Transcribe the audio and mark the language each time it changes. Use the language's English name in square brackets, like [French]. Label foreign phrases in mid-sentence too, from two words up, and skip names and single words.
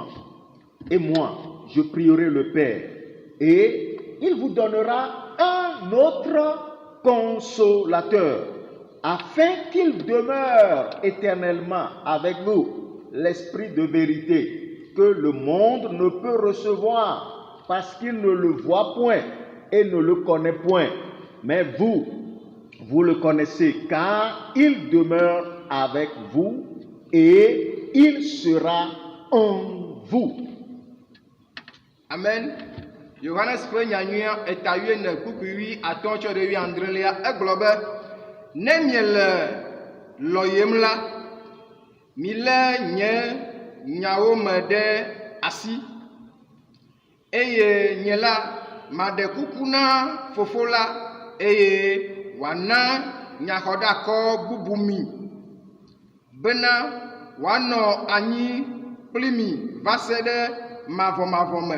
[French] Et moi, je prierai le Père. Et il vous donnera un autre consolateur, afin qu'il demeure éternellement avec vous, l'Esprit de vérité, que le monde ne peut recevoir, parce qu'il ne le voit point et ne le connaît point. Mais vous le connaissez, car il demeure avec vous et il sera en vous. Amen. [Ewe] Johannes ƒe nyanyuia etayuene kukui atɔ tsɔ ɖe 13 egblɔ be ne miele lɔyem la, milé nye nyawo me ɖe asi, eye nye la maɖe kuku na Fofo la, eye wòana nyaxɔɖakɔ bubu mi bena wòanɔ anyi kpli mi va se ɖe mavɔmavɔ me.